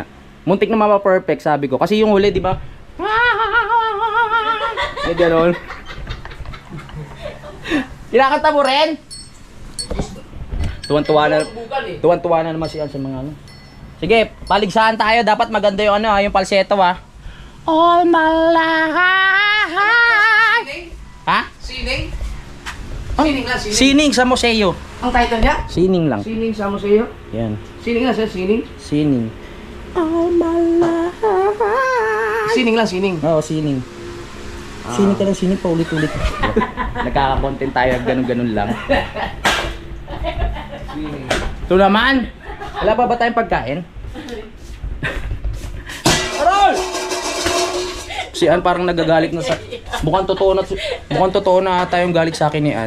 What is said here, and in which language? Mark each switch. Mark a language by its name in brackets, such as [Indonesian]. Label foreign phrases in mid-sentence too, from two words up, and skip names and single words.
[Filipino] Muntik na mapa-perfect sabi ko. Kasi yung huli, di ba? Eh, gano'n. Kinakanta mo rin? Tuwan-tuwa na naman siya sa mga ano. Sige, paligsahan tayo. Dapat maganda yung yung falsetto [English] All my life. [Filipino] Sining? Ha? Sining? Sining lang, sining. Sining sa museo. Ang title niya? Sining lang. Sining sa museo? Yan. Sining lang siya, sining? Sining. [English] All my life. [Filipino] Sining lang, sining. Oo, sining. Sining ka lang, sining. Paulit-ulit. Nagkaka-content tayo. Ganun-ganun lang. Sining. Ito naman. Wala pa ba tayong pagkain? Arol! Si Ann parang nagagalit na sa... Mukhang totoo na tayong galit sa akin ni Ann.